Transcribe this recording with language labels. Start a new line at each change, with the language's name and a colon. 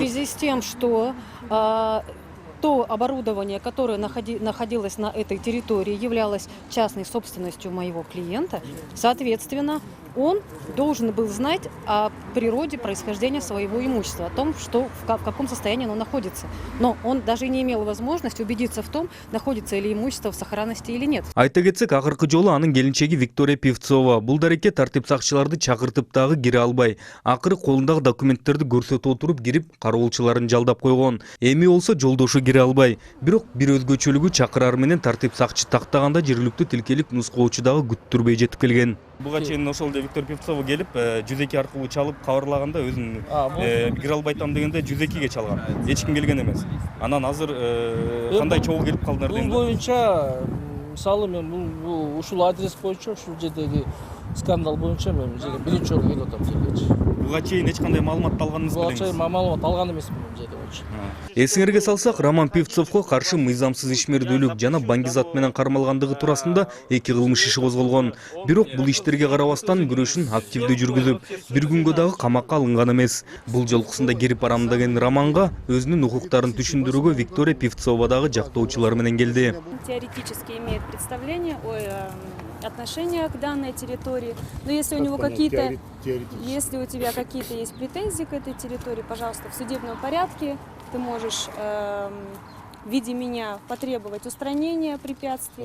Russian: связи с тем, что то оборудование, которое находилось на этой территории, являлось частной собственностью моего клиента, соответственно, он должен был знать о природе происхождения своего имущества, о том, что, в каком состоянии оно находится. Но он даже не имел возможности убедиться в том, находится ли имущество в сохранности или нет.
Kyrgyz: Айта кетсек, акыркы жолу анын келинчеги Виктория Певцова бул дарекке тартип сакчыларды чакыртып дагы кире албай, акыры колундагы документтерди көрсөтүп отуруп кирип, кароолчуларын жалдап койгон. Эми болсо жолдошу кире албай. Бирок бир өзгөчөлүгү чакырар менен тартип сакчы тактаганда жергиликтүү тилкелик нускоочу дагы күттүрбөй жетип келген. Буга чейин ошол эле Виктор Певцова келип, 102 аркылуу чалып кабарлаганда өзүн кире албай атам дегенде 102ге чалган. Эч ким келген эмес. Анан азыр кандай чогуу келип калдыңар Бул дейм. боюнча мисалы мен бул ушул адрес боюнча ушул жердеги скандал боюнча мен бул жерге биринчи жолу келип атам силерчи. Буга чейин эч кандай маалымат алганыңызды Буга чейин билеңиз. маалымат алган эмесмин бул жерде боюнча. Эсиңерге салсак, Роман Певцовго каршы мыйзамсыз ишмердүүлүк жана баңгизат менен кармалгандыгы туурасында 2 кылмыш иши козголгон. Бирок бул иштерге карабастан күрөшүн активдүү жүргүзүп, бир күнгө дагы камакка алынган эмес. Бул жолкусунда кирип барам деген Романга өзүнүн укуктарын түшүндүрүүгө Виктория Певцова дагы жактоочулар менен келди.
Russian: Теоретически имеет представление о отношении к данной территории. Но если у него какие-то, если у тебя какие-то есть претензии к этой территории, пожалуйста, в судебном порядке ты можешь в виде меня потребовать устранения препятствий.